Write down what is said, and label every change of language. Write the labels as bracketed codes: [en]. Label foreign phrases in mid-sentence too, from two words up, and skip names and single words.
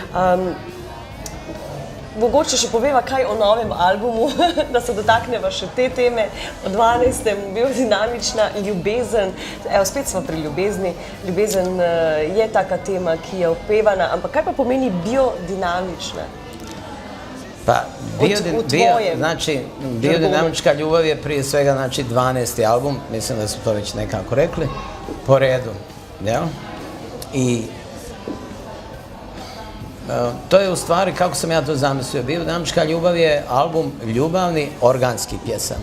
[sl] Mogoče še poveva kaj o novem albumu, da se dotakneva še te teme. O 12. biodinamična ljubezen. Evo, spet smo pri ljubezni. Ljubezen je taka tema, ki je opevana, ampak kaj pa pomeni biodinamična? [bs] Pa, biodinamička ljubav je prije svega 12. album, mislim da su to već nekako rekli, po redu. Ja? I to je u stvari, kako sam ja to zamislio, biodinamička ljubav je album ljubavni organskih pjesama.